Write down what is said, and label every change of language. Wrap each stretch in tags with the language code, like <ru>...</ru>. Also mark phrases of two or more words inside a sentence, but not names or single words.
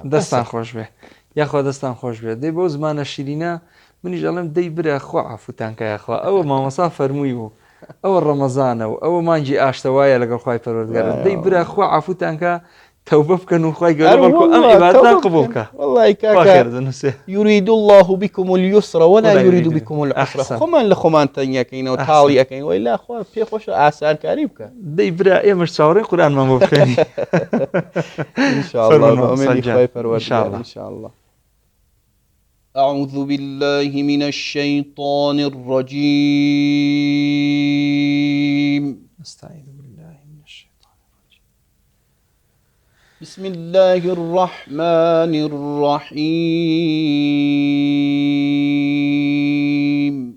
<ckb>دەستان خۆش بێ یاخوا دەستان خۆش بێت دەی بۆ زمانە شیرینە منیش ئەڵێم دەی برە خوا عەفوتان کایەخوا ئەوە مامۆستا فەرمووی بوو ئەوە ڕەمەزانە و ئەوە مانگی ئاشتەوایە لەگەڵ خوای پەروەردگارە دەی برە خوا عەفوتان کە توبه بکەن و خوای گەورە بەڵکو ئەم عیبادەتان قبوڵ بکە والله کاکە</ckb> <ar>يريد الله بكم اليسر ولا يريد بكم العسر</ar> <ckb>خۆمان لە خۆمان تەنگەکەینەوە تاڵی ئەەکەین وای لا خوا پێخۆشە ئاسانکاری بکە دەی برا ئێمەش چاوەڕێی قورئانمان بۆ بخوێنی</ckb> <ar>انشاءالله</ar> <ckb>بەئومێدی خوای پەروەردگار</ckb> <ar>انشاءالله أعوذ بالله من الشيطان الرجيم استعيذ بالله من الشيطان الرجيم بسم الله الرحمن الرحيم</ar>